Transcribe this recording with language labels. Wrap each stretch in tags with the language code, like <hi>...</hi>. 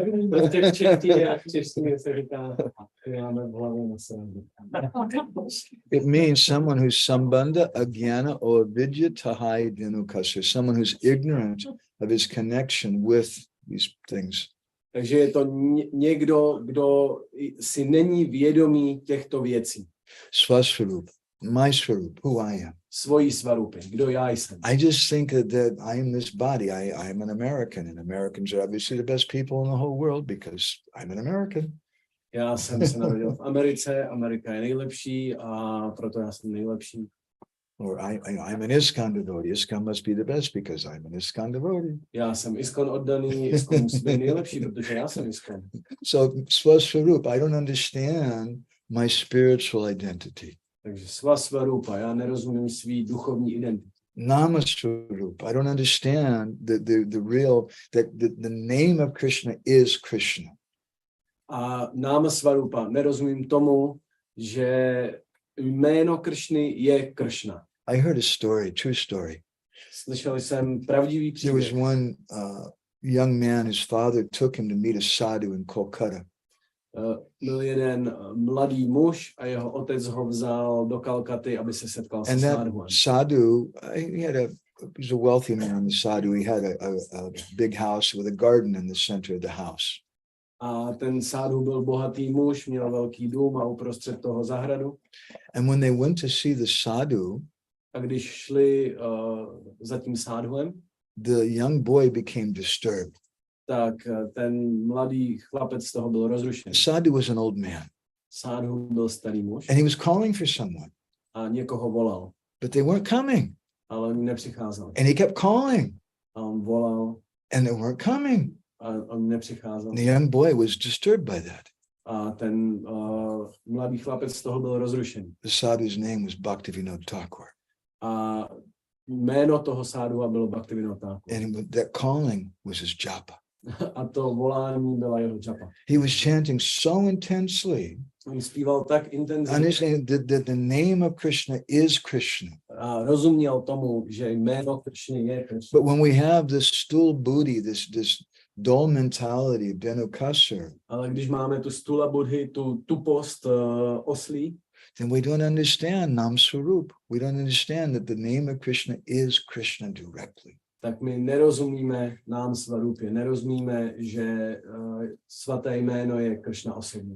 <cs>Prostě v češtině a v češtině se říká, máme v hlavě na srandu.</cs> <en>It means someone who's sambandha, agyana, or vidya tahai Dhenukasura, someone who's ignorant of his connection with these things.</en> <cs>Takže je to někdo, kdo si není vědomý těchto věcí.</cs> <en>Swasvarup, my Swarup, who I am.</en> <cs>Svojí svarupy, kdo já jsem.</cs> <en>I just think that I am this body. I'm an American, and Americans are obviously the best people in the whole world because I'm an American.</en> <cs>Já jsem se narodil v Americe, Amerika je nejlepší a proto já jsem nejlepší.</cs> <en>Or I'm an ISKCON devotee. ISKCON must be the best because I'm an ISKCON devotee.</en> <cs>Já jsem ISKCON oddaný, ISKCON musí být nejlepší, protože já jsem ISKCON.</cs> <en>So Swasvarup, I don't understand my spiritual identity.</en> <cs>Takže Swasvarupa, já nerozumím svý duchovní identity.</cs> <en>Nama-swarup, I don't understand the real, that the name of Krishna is Krishna.</en> <cs>A Nama-svarupa, nerozumím tomu, že jméno Kršny je Kršna.</cs> <en>I heard a story, true story.</en> <cs>Slyšel jsem pravdivý</cs> <en>There was</en> <cs>příběh.</cs> <en>one young man, his father took him to meet a sadhu in Kolkata.</en> <cs>Byl jeden mladý muž a jeho otec ho vzal do Kalkaty, aby se setkal se</cs> <en>And that</en> <cs>sadhuem.</cs> <en>sadhu, he was a wealthy man, the sadhu. He had a big house with a garden in the center of the house.</en> <cs>A ten sadhu byl bohatý muž, měl velký dům a uprostřed toho zahradu.</cs> <en>And when they went to see the sadhu,</en> <cs>A když šli za tím sadhuem,</cs> <en>the young boy became disturbed.</en> <cs>tak ten mladý chlapec z toho byl rozrušený.</cs> <en>The sadhu was an old man.</en> <cs>Sádhu byl starý muž</cs> <en>and he was calling for someone,</en> <cs>a někoho volal,</cs> <en>but they weren't coming.</en> <cs>ale oni nepřicházeli.</cs> <en>And he kept calling,</en> <cs>A on volal</cs> <en>and they weren't coming.</en> <cs>a on nepřicházel.</cs> <en>The young boy was disturbed by that.</en> <cs>A ten mladý chlapec z toho byl rozrušený.</cs> <en>The sadhu's name was Bhaktivinoda Thakur.</en> <cs>A jméno toho sádhu bylo Bhaktivinoda Thakur.</cs> <en>And that calling was his japa.</en> <cs>A to volání byla jeho japa.</cs> <en>He was chanting so intensely,</en> <cs>On zpíval tak intenzivně</cs> <en>understanding that the name of Krishna is Krishna.</en> <cs>a rozuměl tomu, že jméno Kršny je Kršna.</cs> <en>But when we have this stool booty, this dull mentality, Benukasur,</en> <cs>Ale když máme tu stula budhy, tu tupost oslí,</cs> <en>then we don't understand Nam Swarup. We don't understand that the name of Krishna is Krishna directly.</en> <cs>tak my nerozumíme nám svarupě, nerozumíme, že svaté jméno je Kršna osobně.</cs>